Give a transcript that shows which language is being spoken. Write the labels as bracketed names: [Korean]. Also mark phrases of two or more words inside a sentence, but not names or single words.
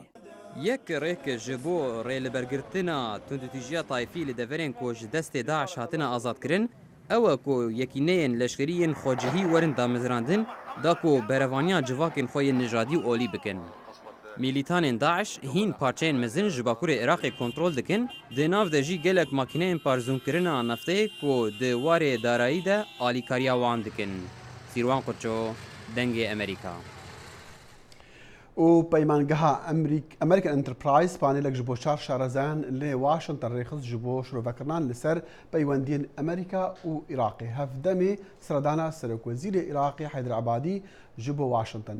[Kurdish] Yek rêk ji bo rêlibergirtina tundutîjiya tayfî li deverên ku ji destê Daeş hatina azadkirin, ew e ku yekîneyên leşkeriyên xwecihî werin damezrandin da ku berevaniya civakên xwe yên nijadî û olî bikin. Milîtanên Daeş hîn parçeyên mezin ji bakurê Iraqê kontrol dikin, di nav de jî gelek makîneyên parzûnkirina neftê ku di warê darayî de alîkariya wan dikin. Sîrwan Qurço, Dengê Amerîka. و پەیمانگەها ئەمریکن ئەنترپرایز پانێلێک ji بۆ چار شارەزایان لێ واشنگتن ڕێخست ji بۆ شرۆڤەکردان لەسەر پەیوەندیên ئەمریکا و عێراقی. هەفدەمێ سەردانا سەرۆکوەزیرê عێراقی حەیدر عەبادی ji بۆ واشنگتن.